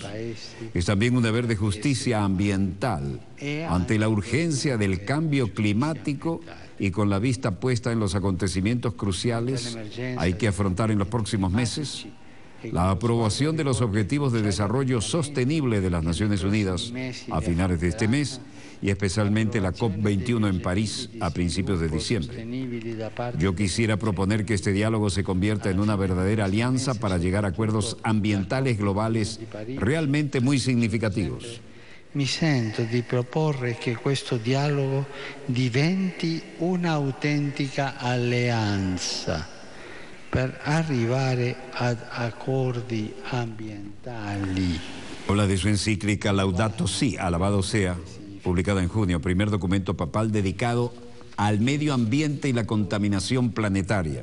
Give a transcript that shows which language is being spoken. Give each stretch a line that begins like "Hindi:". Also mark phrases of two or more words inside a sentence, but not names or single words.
Spanish: Es también un deber de justicia ambiental ante la urgencia del cambio climático y con la vista puesta en los acontecimientos cruciales hay que afrontar en los próximos meses la aprobación de los Objetivos de Desarrollo Sostenible de las Naciones Unidas a finales de este mes y especialmente la COP21 en París a principios de diciembre. Yo quisiera proponer que este diálogo se convierta en una verdadera alianza para llegar a acuerdos ambientales globales realmente muy significativos.
Italian: Mi sento di proporre che questo dialogo diventi un'autentica alleanza per arrivare ad accordi ambientali.
Spanish: Habla de su encíclica Laudato Si, alabado sea, publicada en junio, primer documento papal dedicado al medio ambiente y la contaminación planetaria.